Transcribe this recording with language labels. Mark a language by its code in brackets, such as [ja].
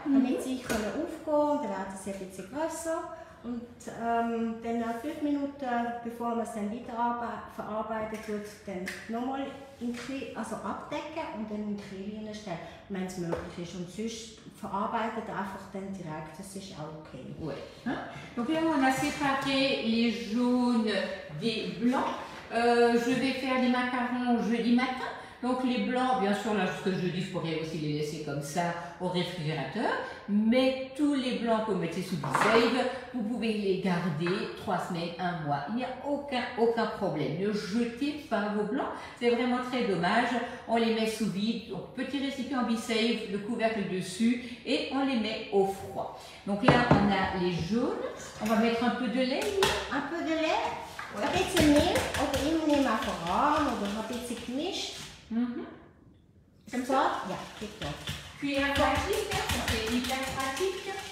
[de] Damit sie aufgehen können, dann werden sie ein bisschen grösser Und dann 5 Minuten, bevor man es dann weiter verarbeitet wird, dann nochmal also abdecken und dann in die Kühle stellen, wenn es möglich ist. Und sonst verarbeitet einfach dann direkt, das ist auch okay. [fr] Ouais. Hein? Donc là, on a séparé les jaunes des blancs. Je vais faire les macarons jeudi matin. Donc les blancs, bien sûr, là, ce jeudi, je pourrais aussi les laisser comme ça au réfrigérateur. Mais tous les blancs que vous mettez sous save, vous pouvez les garder 3 semaines, 1 mois. Il n'y a aucun problème. Ne jetez pas vos blancs. C'est vraiment très dommage. On les met sous vide. Donc petit récipient en B-Save, le couvercle dessus et on les met au froid. Donc là, on a les jaunes. On va mettre un peu de lait. Un peu de lait, [de] ein bisschen Mehl oder immer nehmen einfach an oder ein bisschen gemischt. [fr] Comme [de] ça? Ja, geht doch. [fr] Cuillère pratique, c'est hyper pratique.